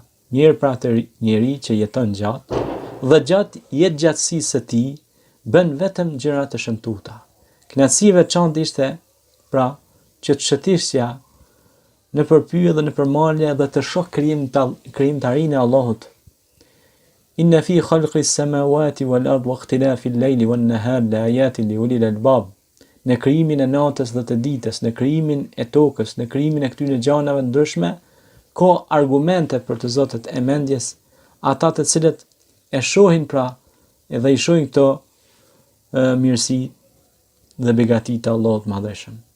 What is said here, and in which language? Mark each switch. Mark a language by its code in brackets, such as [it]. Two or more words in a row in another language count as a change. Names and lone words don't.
[sq] Mirë pra atë njeri që jeton gjatë dhe gjatë jetëgjatësisë së tij bën vetëm gjëra të shëmtuara. Kënaqësia e veçantë ishte pra që të shëtisja në përpyje dhe në përmalje dhe të shoh krijimtarinë e Allahut. [ar] إن في خلق السماوات والأرض واختلاف الليل والنهار لآيات لأولي الألباب. [sq] Në krijimin e natës dhe të ditës, në krijimin e tokës, në krijimin e këtyre gjanave ndryshme, ka argumente për të zotët e mendjes, ata të cilët e shohin pra edhe i shohin këto mirësi dhe begati të Allahut Madhëshëm.